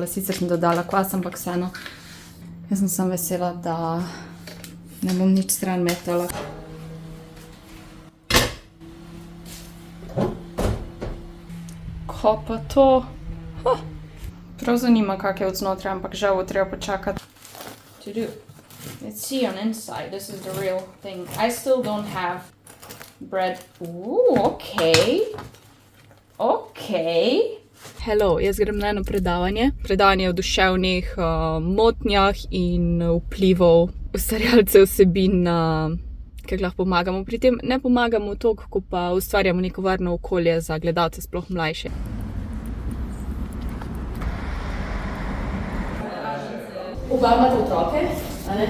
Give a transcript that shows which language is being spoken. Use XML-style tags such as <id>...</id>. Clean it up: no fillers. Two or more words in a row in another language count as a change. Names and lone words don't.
<sl>Sicer sem dodala kvas, ampak vseeno. Jaz sem vesela, da ne bom nič stran metala. Ko pa to? Prav zanima, kak je od znotraj, ampak žal bo treba počakati.</sl> <en>To do. Let's see on inside. This is the real thing. I still don't have bread. Ooh, okay. Okay. Hello,</en> <sl>jaz grem na eno predavanje. Predavanje o duševnih motnjah in vplivov ustvarjalcev vsebin na kaj lahko pomagamo. Pri tem ne pomagamo toliko, ko pa ustvarjamo neko varno okolje za gledalce, sploh mlajše. Oba imate otroke, a ne?</sl>